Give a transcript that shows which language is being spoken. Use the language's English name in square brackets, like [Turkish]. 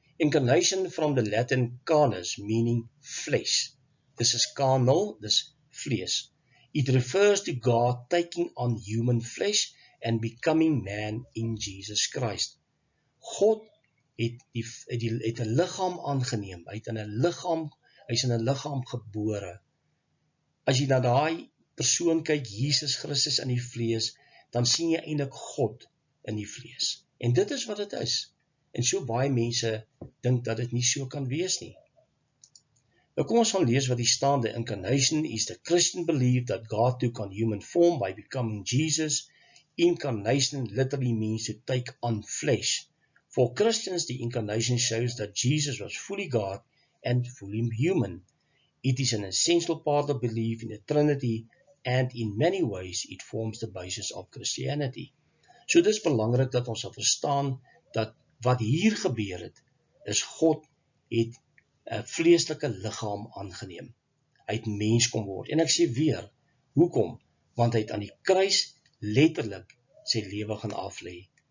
[English] Incarnation from the Latin carnus, meaning flesh. This is carnal, [Afrikaans] dis vlees. [English] It refers to God taking on human flesh and becoming man in Jesus Christ. [Afrikaans] God het 'n liggaam aangeneem, hy's in 'n liggaam gebore. As jy na daai persoon kyk, Jesus Christus in die vlees, dan sien jy eintlik God in die vlees. En dit is wat dit is. En so baie mense dink dat dit nie so kan wees nie. Nou kom ons gaan lees wat hier staan. [English] The incarnation is the Christian belief that God took on human form by becoming Jesus. Incarnation literally means to take on flesh. For Christians, the incarnation shows that Jesus was fully God and fully human. It is an essential part of belief in the Trinity, and in many ways it forms the basis of Christianity. [Afrikaans] So dis belangrik dat ons sal verstaan dat wat hier gebeur het, is God het 'n vleeslike liggaam aangeneem. Hy het mens kom word. En ek sê weer, hoekom? Want hy het aan die kruis letterlik sy lewe gaan aflê.